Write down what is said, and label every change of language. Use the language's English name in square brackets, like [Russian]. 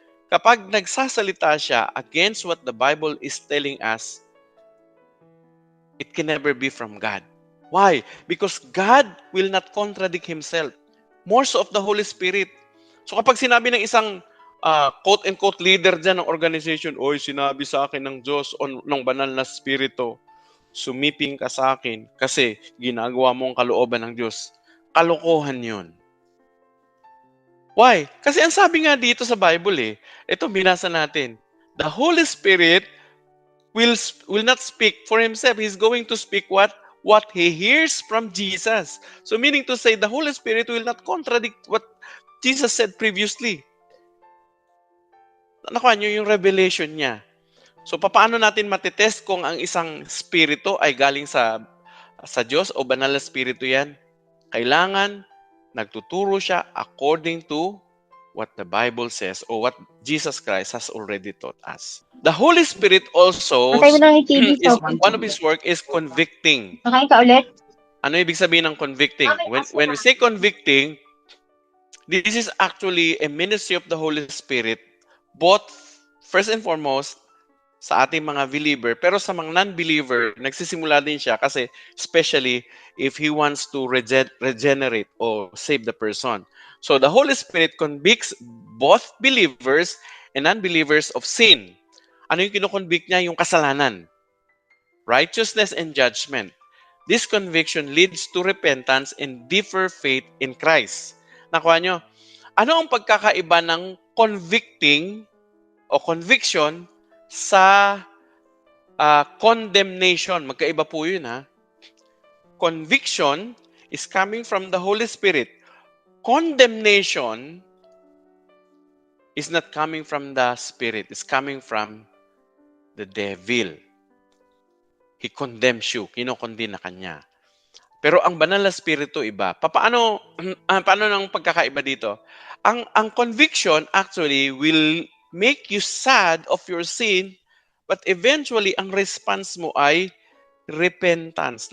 [Filipino] Kapag nagsasalita siya [English] against what the Bible is telling us, it can never be from God. Why? Because God will not contradict Himself. More so of the Holy Spirit. [Filipino] So kapag sinabi ng isang quote-unquote leader dyan ng organization, oy, sinabi sa akin ng Diyos o ng banal na spirito, sumiping ka sa akin kasi ginagawa mo ang kalooban ng Diyos. Kalokohan yun. Why? Kasi ang sabi nga dito sa Bible ito binasa natin, [English] the Holy Spirit will not speak for himself. He's going to speak what he hears from Jesus. So meaning to say, the Holy Spirit will not contradict what Jesus said previously. [Filipino] Nakuha nyo yung revelation niya. So paano natin matitest kung ang isang spirito ay galing sa Diyos o banal na spirito yan? Kailangan nagtuturo siya [English] according to what the Bible says or what Jesus Christ has already taught us. The Holy Spirit also [Filipino] Patay mo lang yung TV [English] is [Filipino] sa [English] one of his work is convicting. [Filipino] Nakain ka ulit? Ano ibig sabihin ng convicting? [English] When we say convicting, this is actually a ministry of the Holy Spirit, both first and foremost [Filipino] sa ating mga believer, pero sa mga non-believer, nagsisimula din siya kasi [English] especially if he wants to regenerate or save the person. So the Holy Spirit convicts both believers and non-believers of sin. [Filipino] Ano yung kinoconvict niya? Yung kasalanan, [English] righteousness and judgment. This conviction leads to repentance and deeper faith in Christ. [Filipino] Nakuha nyo? Ano ang pagkakaiba ng convicting o conviction sa condemnation? Magkaiba po yun ha. [English] Conviction is coming from the Holy Spirit. Condemnation is not coming from the Spirit. It's coming from the devil. He condemns you. [Filipino] Kinokondina ka niya. Pero ang banal na spirito iba. Paano nang pagkakaiba dito? [English] Ang conviction actually will make you sad of your sin, but eventually [Filipino] ang response mo ay [English] repentance.